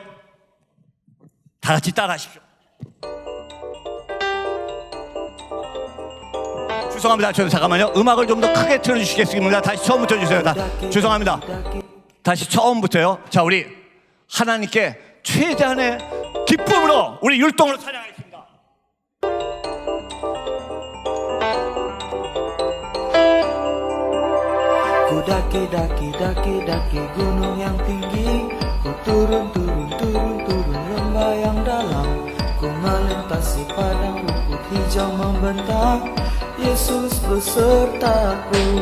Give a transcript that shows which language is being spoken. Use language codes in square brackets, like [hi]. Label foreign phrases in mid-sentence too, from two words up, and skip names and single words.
[ko] 다 같이 따라하십시오. 죄송합니다. 저 잠깐만요. 음악을 좀 더 크게 틀어주시겠습니다. 다시 처음부터 해주세요. 죄송합니다. 다시 처음부터요. 자, 우리 하나님께 최대한의 기쁨으로 우리 율동으로 찬양하겠습니다. [id] Ku daki gunung yang tinggi, ku turun lembah yang dalam, ku melintasi padang rumput hijau membentang, Yesus besertaku.